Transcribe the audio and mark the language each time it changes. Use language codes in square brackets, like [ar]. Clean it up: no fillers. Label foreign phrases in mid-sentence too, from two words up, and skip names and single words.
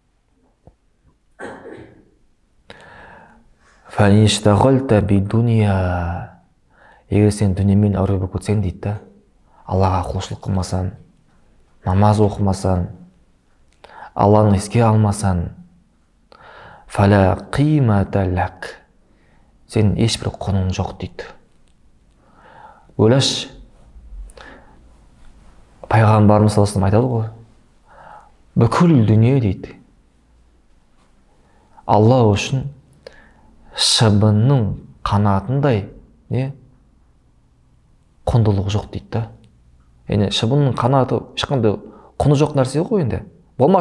[ar] فإن اشتغلت بالدنيا, [kk] егер сен дүниемен әуре болып кетсең дейді, Аллаға құлшылық қылмасаң, намаз оқымасаң, Алланы еске алмасаң, [ar] فلا قيمة لك, [kk] сен ешбір құның жоқ дейді. Ойлашы, пайғамбарымыз [ar] صلى الله عليه وسلم [kk] айтады ғой, бүкіл дүние дейді, Алла үшін шыбынның қанатындай құндылық жоқ дейді. Шыбынның қанаты ешқандай құны жоқ нәрсе ғой енді.